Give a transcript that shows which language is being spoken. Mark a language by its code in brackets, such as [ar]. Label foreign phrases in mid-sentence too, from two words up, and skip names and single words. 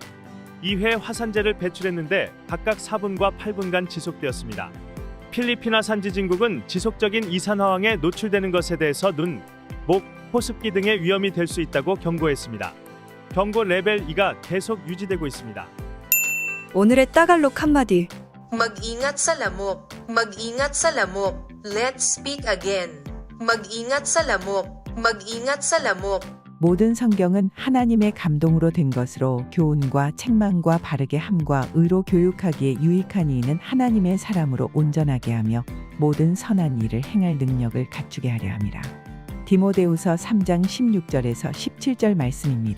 [ko] 2회 화산재를 배출했는데 각각 4분과 8분간 지속되었습니다. 필리핀 산지진국은 지속적인 이산화황에 노출되는 것에 대해서 눈, 목, 호습기 등의 위험이 될 수 있다고 경고했습니다. 경고 레벨 2가 계속 유지되고 있습니다. 오늘의 따갈록 한마디. [tl] Mag-ingat sa lamok. Mag-ingat sa lamok. [en] Let's speak again. [tl] Mag-ingat sa lamok. Mag-ingat sa lamok. [ko] 모든 성경은 하나님의 감동으로 된 것으로 교훈과 책망과 바르게 함과 의로 교육하기에 유익한 이는 하나님의 사람으로 온전하게 하며 모든 선한 일을 행할 능력을 갖추게 하려 함이라. 디모데후서 3장 16절에서 17절 말씀입니다.